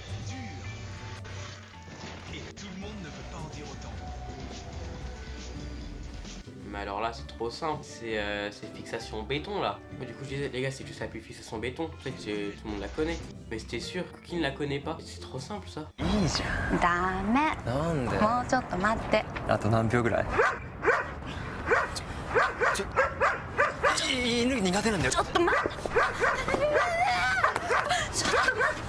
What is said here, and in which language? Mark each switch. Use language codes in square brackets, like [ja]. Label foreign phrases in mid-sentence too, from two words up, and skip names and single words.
[fr] Et tout le monde ne peut pas en dire autant. Mais alors là c'est trop simple, c'est fixation béton là. Mais du coup je disais les gars c'est juste la plus fixation béton, je sais que tout le monde la connaît. Mais c'était sûr, qui ne la connaît pas? C'est trop simple ça. [ja] いいじゃん。ダメ。なんで？もうちょっと待って。あと何秒ぐらい？犬苦手なんだよ。ちょっと待って。ちょっと待って。